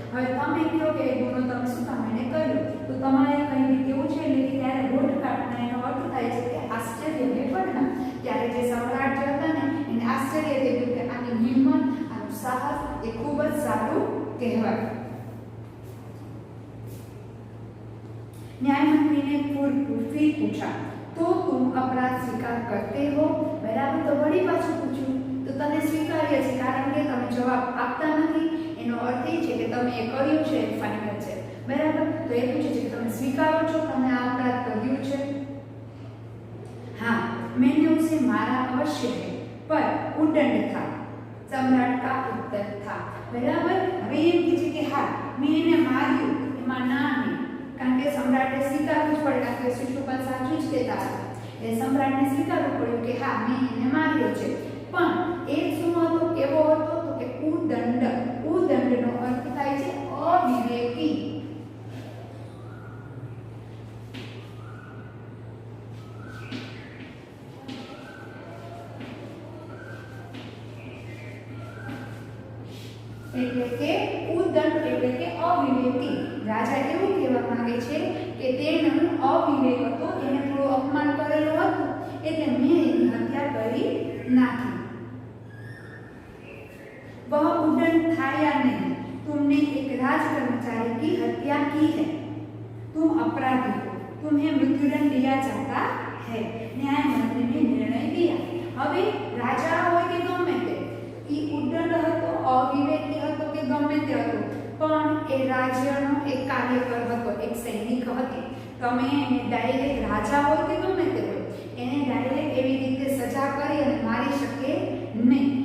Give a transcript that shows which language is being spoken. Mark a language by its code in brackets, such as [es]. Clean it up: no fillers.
[gu] હવે તમે કહો કે એ ગુનો તમે શું કામ એને કર્યો, તો તમારે કંઈ કેવું છે એટલે કે ત્યારે હોઠ કાઢના એનો અર્થ થાય છે કે આશ્ચર્ય ને પડના. ત્યારે જે સમ્રાટ જે હતા ને એને આશ્ચર્ય થઈ ગયું કે આની હિંમત, આનું સાહસ એ ખૂબ જ સારું કહેવાય. [hi] न्याय मंत्री ने फिर पूछा, तो तुम अपराध स्वीकार करते हो? [gu] बराबर, तो वળી પાછું પૂછ્યું તો તને સ્વીકાર્ય છે, કારણ કે તમે જવાબ આપતા નથી. એનો અર્થ એ છે કે તમે એ કર્યું છે એ ફાઇનલ છે. બરાબર, તો એ પૂછે છે કે તમે સ્વીકારો છો તમે આ અપરાધ કર્યું છે? [hi] हाँ, मैंने उसे मारा अवश्य है, पर उद्दंड था. सम्राट का उत्तर था. [gu] बराबर, હવે એમ કહે છે કે હા મેં એને માર્યું, એમાં ના નહીં, કારણ કે સમ્રાટે સ્વીકારવું જ પડે, કારણ કે શિશુપાલ સાચું જ કહેતા હતા. એટલે સમ્રાટને સ્વીકારવું પડ્યું કે હા મેં એને માર્યો છે. પણ એ શું હતો, કેવો હતો, તો કે ઉદંડ. ઉદંડનો અર્થ થાય છે અવિવેકી. એટલે કે ઉદંડ એટલે કે અવિવેકી. રાજા એવું કહેવા માંગે છે કે તેનો અવિવેક હતો, એને થોડું અપમાન કરેલું હતું, એટલે મેં એની હત્યા કરી નાખી. [hi] वह उद्दंड था या नहीं, तुमने एक राज कर्मचारी की हत्या की है, तुम अपराधी हो, तुम्हें मृत्युदंड दिया जाता है. न्याय मंत्री ने निर्णय दिया. [gu] હવે રાજા હોય કે ગમે તે, ઈ ઉદ્દંડ હતો, અવિવેકી હતો કે ગમે તે હતો, પણ એ રાજ્યનો એક કાર્યકર હતો, એક સૈનિક હતી. તમે એને ડાયરેક્ટ રાજા હોય કે ગમે તે હોય, એને ડાયરેક્ટ એવી રીતે સજા કરી અને મારી શકે નહીં.